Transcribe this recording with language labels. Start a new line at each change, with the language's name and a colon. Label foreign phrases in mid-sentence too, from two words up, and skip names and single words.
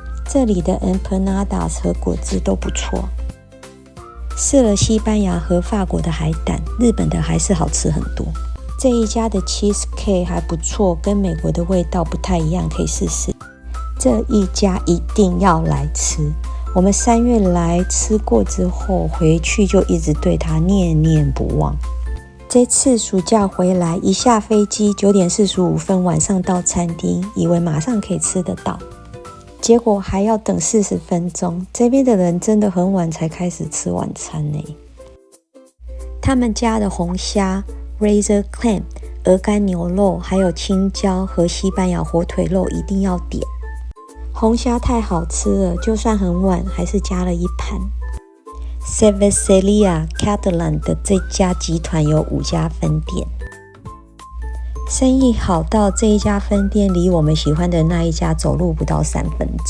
Chinese: 這裡的 empanadas 和果汁都不錯。試了西班牙和法國的海膽，日本的還是好吃很多。這一家的 cheesecake 還不錯，跟美國的味道不太一樣，可以試試。這一家一定要來吃。我們3月來吃過之後，回去就一直對它念念不忘。這次暑假回來，一下飛機9點45分晚上到餐廳，以為馬上可以吃得到，結果還要等40分鐘。這邊的人真的很晚才開始吃晚餐呢。他們家的紅蝦、
English: Razor Clam、
Chinese: 鵝肝牛肉，還有青椒和西班牙火腿肉一定要點。紅蝦太好吃了，就算很晚還是加了一盤。Cerveceria Catalan 的這家集團有5家分店，生意好到這一家分店離我們喜歡的那一家走路不到3分鐘。